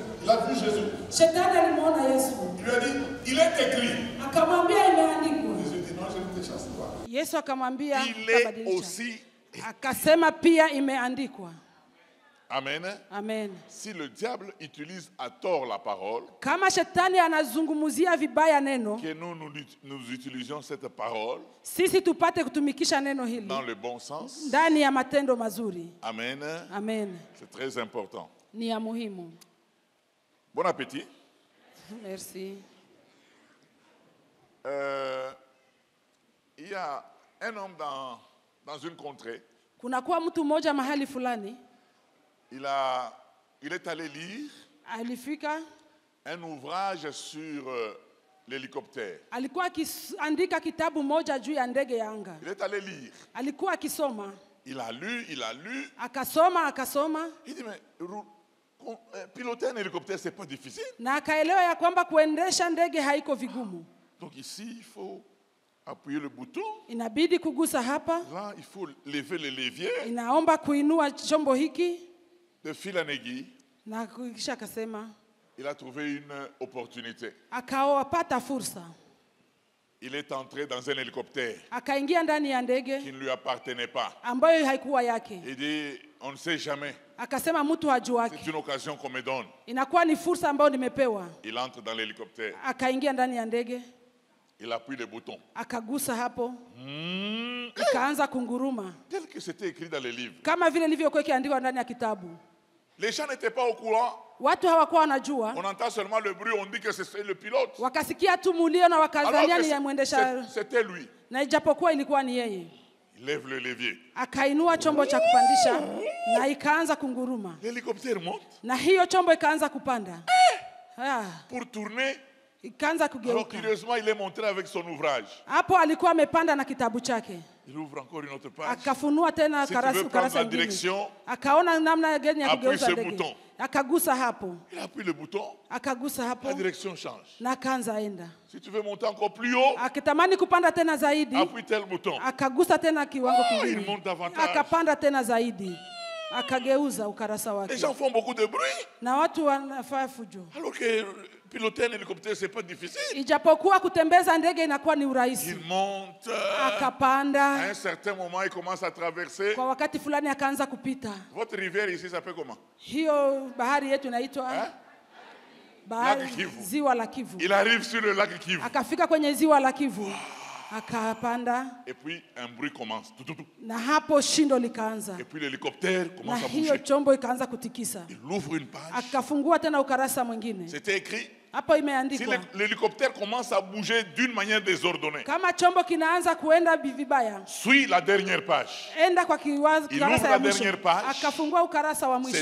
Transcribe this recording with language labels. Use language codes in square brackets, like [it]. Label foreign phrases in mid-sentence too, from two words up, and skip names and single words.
[fr] a vu Jésus. [sw] Shetani alimuona Yesu. [fr] Il lui a dit, il est écrit. [sw] Akamwambia imeandikwa. [fr] Jésus dit, non, je ne te chasse pas. [sw] Yesu akamwambia [fr] Il est aussi. [sw] akasema pia imeandikwa. Amen. Amen. [fr] Si le diable utilise à tort la parole, [sw] kama shetani anazungumzia vibaya neno, [fr] que nous utilisions cette parole [sw] sisi tupate kutumikisha neno hili [fr] dans le bon sens. [sw] ndani ya matendo mazuri. Amen. Amen. [fr] C'est très important. [sw] Ni ya muhimu. [fr] Bon appétit. Merci. Il y a un homme dans une contrée. [sw] Kuna kuwa mtu mmoja mahali fulani. [fr] Il est allé lire [sw] alifika [fr] un ouvrage sur l'hélicoptère. [sw] Alikuwa akiandika kitabu moja juu ya ndege ya anga. [fr] Il est allé lire. [sw] Alikuwa akisoma. [fr] Il a lu. [sw] Akasoma. [fr] Il dit, mais piloter un hélicoptère, c'est pas difficile. [sw] Na akaelewa ya kwamba kuendesha ndege haiko vigumu. [fr] Donc ici, il faut appuyer le bouton. [sw] Inabidi kugusa hapa. [fr] Là, il faut lever le levier. [sw] Inaomba kuinua chombo hiki. [fr] De fil en aiguille. [sw] Na kisha akasema. [fr] Il a trouvé une opportunité. [sw] Akawapata fursa. [fr] Il est entré dans un hélicoptère. [sw] Akaingia ndani ya ndege. [fr] Qui ne lui appartenait pas. [sw] Ambayo haikuwa yake. [fr] Il dit, on ne sait jamais. [sw] Akasema mtu hajuaki. [fr] C'est une occasion qu'on me donne. [sw] Inakuwa ni fursa ambayo nimepewa. [fr] Il entre dans l'hélicoptère. [sw] Akaingia ndani ya ndege. [fr] Il appuie le bouton. [sw] Akagusa hapo. Ikaanza kunguruma. [fr] Tel que c'était écrit dans les livres. [sw] Kama vile ilivyokuwa ikiandikwa ndani ya kitabu. [fr] Les gens n'étaient pas au courant. [sw] Watu hawakuwa wanajua. [fr] On entend seulement le bruit, on dit que c'est le pilote. [sw] Wakasikia tu mulio na wakazania ni mwendesha. [fr] C'était lui. [sw] Na ijapokuwa ilikuwa ni yeye. [fr] Il lève le levier. [sw] Akainua chombo cha kupandisha na ikaanza kunguruma. [fr] L'hélicoptère monte. [sw] Na hiyo chombo ikaanza kupanda. [fr] Pour tourner. [sw] Ikaanza kugeuka. [fr] Alors curieusement, il est monté avec son ouvrage. [sw] Hapo alikuwa amepanda na kitabu chake. [fr] Il ouvre encore une autre page. [sw] Akafunua tena karasa ingine. Akaona namna gani ya kugeuza ndege. Akagusa hapo. [fr] Il appuie le bouton. [sw] Akagusa hapo. [fr] La direction change. [sw] Na akaanza enda. [fr] Si tu veux monter encore plus haut. [sw] Akitamani kupanda tena zaidi. [fr] Appuie tel bouton. [sw] Akagusa tena kiwango kingine. [fr] Il monte davantage. [sw] Akapanda tena zaidi. Akageuza ukarasa wake. [fr] Les gens font beaucoup de bruit. [sw] Na watu wanafanya fujo. [fr] Alors que piloter un hélicoptère c'est pas difficile. [sw] Ijapokuwa kutembeza ndege inakuwa ni urahisi. [fr] Il monte. [sw] Akapanda. [fr] À un certain moment il commence à traverser. [sw] Kwa wakati fulani akaanza kupita. [fr] Votre rivière ici s'appelle comment? [sw] Hiyo bahari yetu inaitwa bahari ziwa la Kivu. [fr] Il arrive sur le lac Kivu. [sw] Akafika kwenye ziwa la Kivu. Akapanda. [fr] Et puis un bruit commence. [sw] Na hapo shindo likaanza. [fr] Et puis l'hélicoptère commence à bouger. [sw] Na hiyo chombo ikaanza kutikisa. [fr] Il ouvre une page. [sw] Akafungua tena ukarasa mwingine. [fr] C'était écrit. [sw] Hapo imeandikwa. [fr] Si l'hélicoptère commence à bouger d'une manière désordonnée. [sw] Kama chombo kinaanza kuenda vibaya. [fr] Suis la dernière page. [sw] Enda kwa ukarasa ya mwisho. [fr] Dernière page. [sw] Akafungua ukarasa wa mwisho.